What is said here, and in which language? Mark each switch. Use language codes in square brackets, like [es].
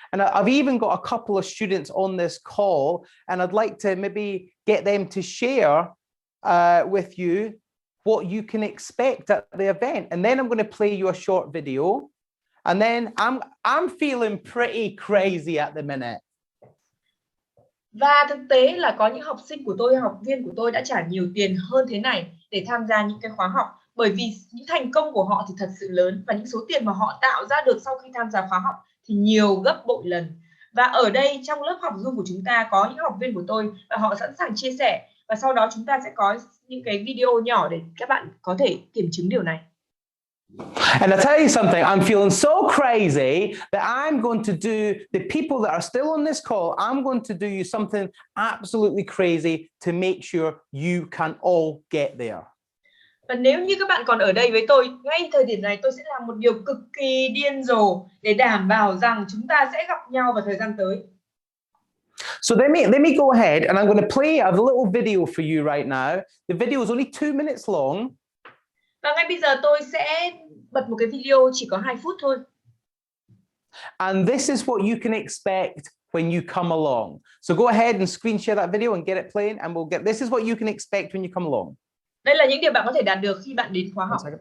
[en] And I've even got a couple of students on this call, and I'd like to maybe get them to share with you what you can expect at the event. And then I'm going to play you a short video. And then I'm feeling pretty crazy at the minute. [vi] Và thực tế là có những học sinh của tôi, học viên của tôi đã trả nhiều tiền hơn thế này để tham gia những cái khóa học, bởi vì những thành công của họ thì thật sự lớn và những số tiền mà họ tạo ra được sau khi tham gia khóa học thì nhiều gấp bội lần. Và ở đây trong lớp học Zoom của chúng ta có những học viên của tôi và họ sẵn sàng chia sẻ, và sau đó chúng ta sẽ có những cái video nhỏ để các bạn có thể kiểm chứng điều này. [en] And I'll tell you something, I'm feeling so crazy that I'm going to do, the people that are still on this call, I'm going to do you something absolutely crazy to make sure you can all get there. [vi] Và nếu như các bạn còn ở đây với tôi, ngay thời điểm này tôi sẽ làm một điều cực kỳ điên rồ để đảm bảo rằng chúng ta sẽ gặp nhau vào thời gian tới. [en] So let me go ahead and I'm going to play a little video for you right now. The video is only 2 minutes long. [vi] Và ngay bây giờ tôi sẽ bật một cái video chỉ có 2 phút thôi. [en] And this is what you can expect when you come along. So go ahead and screen share that video and get it playing, and we'll get, this is what you can expect when you come along. [vi] Đây là những điều bạn có thể đạt được khi bạn đến khóa học.